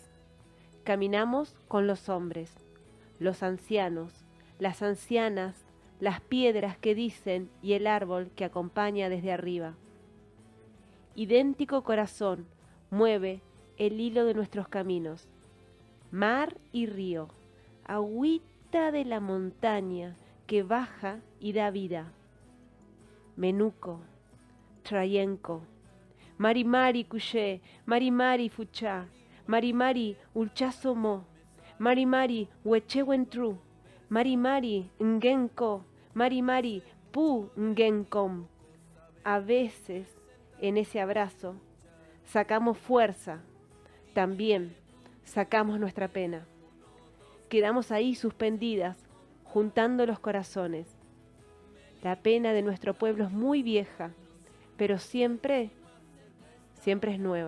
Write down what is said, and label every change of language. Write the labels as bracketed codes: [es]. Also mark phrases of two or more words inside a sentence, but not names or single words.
[es] Caminamos con los hombres, los ancianos, las ancianas, las piedras que dicen y el árbol que acompaña desde arriba. Idéntico corazón mueve el hilo de nuestros caminos. Mar y río, agüita de la montaña que baja y da vida. Menuco, Trayenco, Mari Cuché, Mari Fuchá, Mari Ulchazo Mo, Mari Huechewentru, Mari Ngenko, Mari Pu Ngenkom. A veces, en ese abrazo, sacamos fuerza, también sacamos nuestra pena. Quedamos ahí suspendidas, juntando los corazones. La pena de nuestro pueblo es muy vieja, pero siempre es nueva.